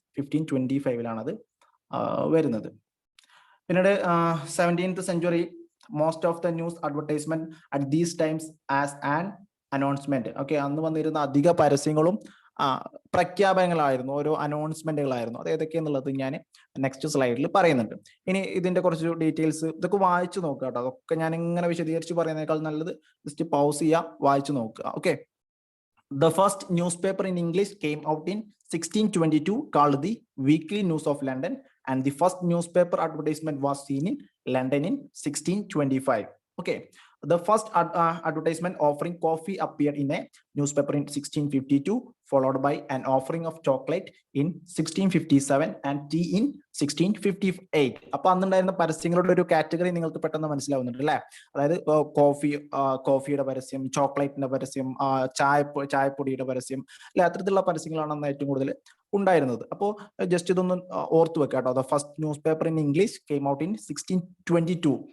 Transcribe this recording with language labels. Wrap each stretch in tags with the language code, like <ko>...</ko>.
<en>1525</en> <ml>അത് വരുന്നത്. പിന്നീട്</ml> <en>17th century most of the news advertisement at these times as an announcement.</en> <ml>Okay, അന്ന് വന്നിരുന്ന അധിക പരസ്യങ്ങളും പ്രഖ്യാപനങ്ങളായിരുന്നു, ഓരോ അനൗൺസ്മെന്റുകളായിരുന്നു. അത് ഏതൊക്കെയെന്നുള്ളത് ഞാൻ നെക്സ്റ്റ് സ്ലൈഡിൽ പറയുന്നുണ്ട്. ഇനി ഇതിന്റെ കുറച്ച് ഡീറ്റെയിൽസ് ഇതൊക്കെ വായിച്ചു നോക്കുക കേട്ടോ. അതൊക്കെ ഞാൻ ഇങ്ങനെ വിശദീകരിച്ച് പറയുന്നതിനേക്കാൾ നല്ലത് ജസ്റ്റ് പൗസ് ചെയ്യുക, വായിച്ചു നോക്കുക.</ml> <en>Okay, the first newspaper in English came out in 1622 called the Weekly News of London, and the first newspaper advertisement was seen in London in 1625. Okay, The first advertisement offering coffee appeared in a newspaper in 1652, followed by an offering of chocolate in 1657 and tea in 1658.</en> <ml>അപ്പൊ അന്നുണ്ടായിരുന്ന പരസ്യങ്ങളുടെ ഒരു category നിങ്ങൾക്ക് പെട്ടെന്ന് മനസ്സിലാവുന്നുണ്ട് അല്ലെ? അതായത് കോഫിയുടെ പരസ്യം, ചോക്ലേറ്റിന്റെ പരസ്യം, ചായപ്പൊടിയുടെ പരസ്യം അല്ലെ, അത്തരത്തിലുള്ള പരസ്യങ്ങളാണ് അന്ന് ഏറ്റവും കൂടുതൽ ഉണ്ടായിരുന്നത്. അപ്പോൾ ജസ്റ്റ് ഇതൊന്ന് ഓർത്തു വെക്കാം കേട്ടോ.</ml> <en>The first news paper in English came out in 1622.</en>